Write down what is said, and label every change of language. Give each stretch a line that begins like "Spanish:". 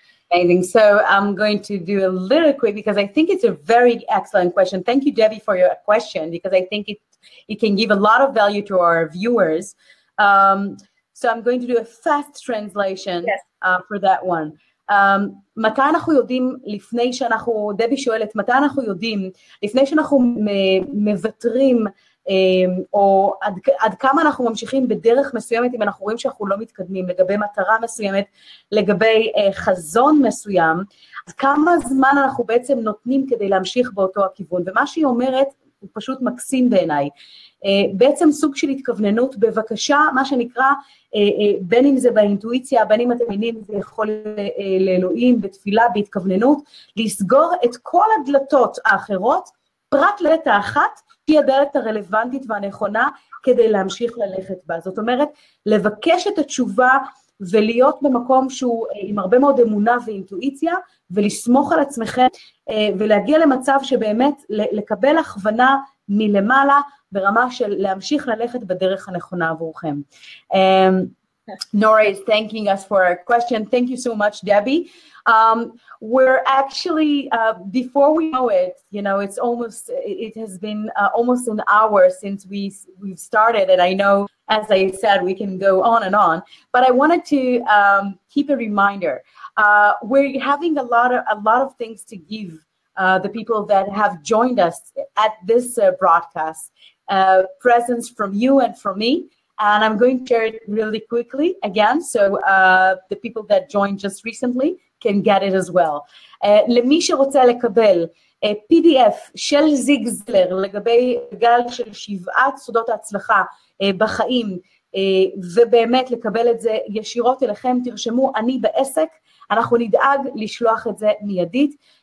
English: Amazing. So I'm going to do a little quick, because I think it's a very excellent question. Thank you, Debbie, for your question, because I think it can give a lot of value to our viewers. So I'm going to do a fast translation for that one.
Hebrew: מתי אנחנו יודעים לפני שאנחנו, דבי שואלת, מתי אנחנו יודעים לפני שאנחנו מבטרים, או עד כמה אנחנו ממשיכים בדרך מסוימת אם אנחנו רואים שאנחנו לא מתקדמים, לגבי מטרה מסוימת, לגבי חזון מסוים, אז כמה זמן אנחנו בעצם נותנים כדי להמשיך באותו הכיוון. ומה שהיא אומרת הוא פשוט מקסים בעיניי, בעצם סוג של התכווננות, בבקשה, מה שנקרא, בין אם זה באינטואיציה, בין אם אתם מבינים, זה יכול לאלוהים, בתפילה, בהתכווננות, לסגור את כל הדלתות האחרות, פרט לדלת האחת, שהיא הדלת הרלוונטית והנכונה, כדי להמשיך ללכת בה. זאת אומרת, לבקש את התשובה, ולהיות במקום שהוא עם הרבה מאוד אמונה ואינטואיציה, ולסמוך על עצמכם, ולהגיע למצב שבאמת לקבל הכוונה מלמעלה, ברמה של להמשיך ללכת בדרך הנכונה עבורכם.
English: Nora is thanking us for our question. Thank you so much, Debbie. We're actually, before we know it, you know, it has been almost an hour since we've started, and I know, as I said, we can go on, but I wanted to keep a reminder. We're having a lot of things to give the people that have joined us at this broadcast, presents from you and from me. And I'm going to share it really quickly again, so the people that joined just recently can get it as well.
Hebrew: למי שרוצה לקבל PDF של זיגלר לגבי גל של 7 סודות ההצלחה בחיים, ובאמת לקבל את זה ישירות אליכם, תרשמו אני בעסק, אנחנו נדאג לשלוח את זה מיידית.